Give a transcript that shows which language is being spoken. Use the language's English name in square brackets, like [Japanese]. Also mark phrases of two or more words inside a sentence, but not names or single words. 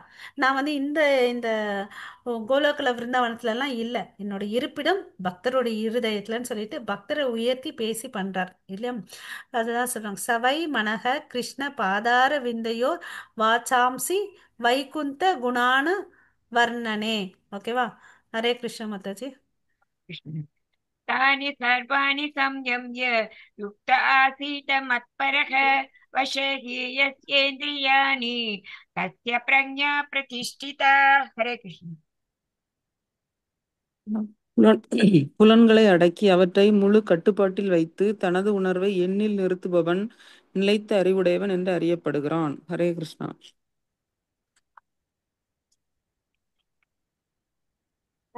[Tamil] நான் வந்து இந்த இந்த கோலோகல விருந்தாவனத்துல எல்லாம் இல்லை, என்னோட இருப்பிடம் பக்தருடைய இருதயத்துலன்னு சொல்லிட்டு பக்தரை உயர்த்தி பேசி பண்றார் இல்லையா? அதுதான் சொல்றாங்க, [Sanskrit] स वै मनः कृष्ण पादारविन्दयोः वचांसि वैकुण्ठ गुणानु वर्णने. [Tamil] ஓகேவா? ஹரே கிருஷ்ண மாதாஜி. [Sanskrit] कृष्ण तानि सर्वाणि संयम्य युक्त आसीत मत्परः वशे हि यस्येन्द्रियाणि तस्य प्रज्ञा प्रतिष्ठिता. हरे कृष्ण. [Tamil] புலன் புலன்களை அடக்கி அவற்றை முழு கட்டுப்பாட்டில் வைத்து தனது உணர்வை எண்ணில் நிறுத்துபவன் நிலைத்த அறிவுடையவன் என்று அறியப்படுகிறான். ஹரே கிருஷ்ணா.